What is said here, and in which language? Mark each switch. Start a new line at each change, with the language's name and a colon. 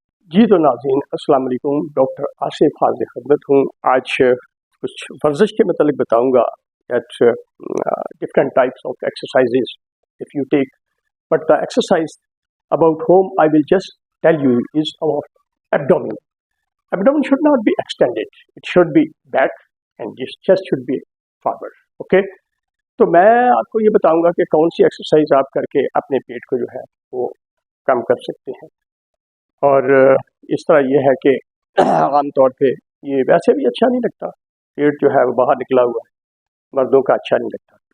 Hindi: जी तो नाज़रीन अस्सलाम वालेकुम। डॉक्टर आसिफ हाज़िर खिदमत हूँ। आज कुछ वर्जिश के मतलब बताऊँगा
English: That different types of exercises if you take, but the exercise about whom I will just tell you is our abdomen. Abdomen should not be extended. It should be back and this chest should be forward. Okay?
Hindi: तो मैं आपको ये बताऊंगा कि कौन सी exercise आप करके अपने पेट को जो है वो कम कर सकते हैं। और इस तरह ये है कि आम तौर पे ये वैसे भी अच्छा नहीं लगता, पेट जो है वो बाहर निकला हुआ है, मर्दों का अच्छा नहीं लगता।